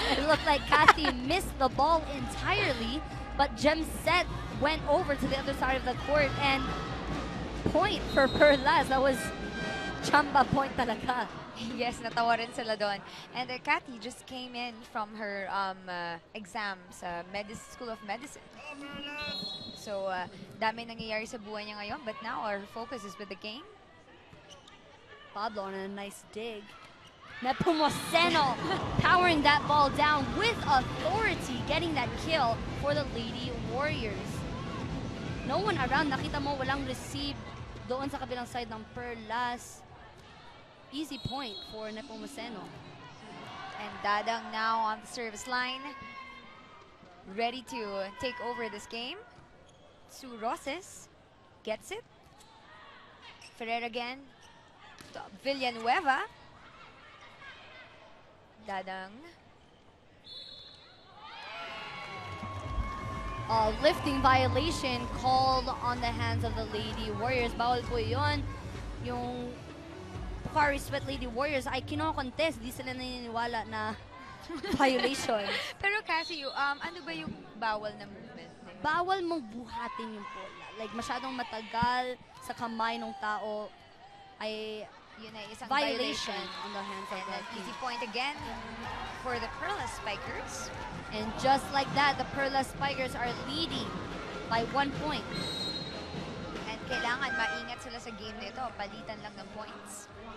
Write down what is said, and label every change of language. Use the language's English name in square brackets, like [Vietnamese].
[English] It looked like Kathy missed the ball entirely, but Jemset went over to the other side of the court and point for Perlas. That was chamba point talaga. [Filipino] Yes, natawa rin sila doon. [English] And Kathy just came in from her exam sa School of Medicine. [Filipino] So, dami nangyayari sa buhay niya ngayon. [English] But now, our focus is with the game. Pablo on a nice dig. Nepomuceno powering that ball down with authority, getting that kill for the Lady Warriors. No one around. [Filipino] Nakita mo walang receive doon sa kabilang side ng Perlas. [English] Easy point for Nepomuceno. And Dadang now on the service line, ready to take over this game. Sue Roses gets it. Ferrer again. Villanueva. Dadang. Lifting violation called on the hands of the Lady Warriors. [Filipino] Bawal po yun. Yung Pocari Sweat Lady Warriors ay kino-contest. Di sila naniniwala na violation. Pero kasi ano ba yung bawal na movement? Bawal mong buhatin yung bola. Like masyadong matagal sa kamay ng tao ay yun ay isang [English] violation on the hands of the team. Easy point again for the Perlas Spikers. And just like that, the Perlas Spikers are leading by 1 point. [Filipino] And kailangan maingat sila sa game nito. Palitan lang ng points.